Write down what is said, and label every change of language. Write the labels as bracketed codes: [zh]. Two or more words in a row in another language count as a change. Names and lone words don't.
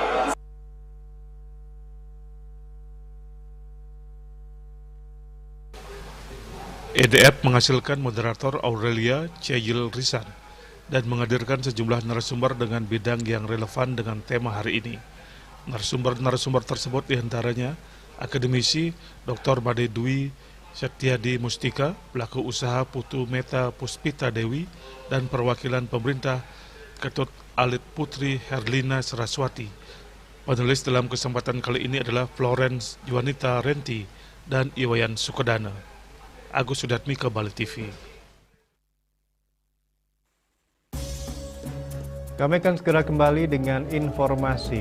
[id] EDF menghasilkan moderator Aurelia Ceyil Risan dan menghadirkan sejumlah narasumber dengan bidang yang relevan dengan tema hari ini. Narasumber tersebut diantaranya akademisi Dr. Made Dwi Setiadi Mustika, pelaku usaha Putu Meta Puspita Dewi, dan perwakilan pemerintah Ketut Alit Putri Herlina Saraswati. Panelis dalam kesempatan kali ini adalah Florence Juanita Renti dan Iwayan Sukodana. Agus Sudatmi ke Bali TV. Kami akan segera kembali dengan informasi.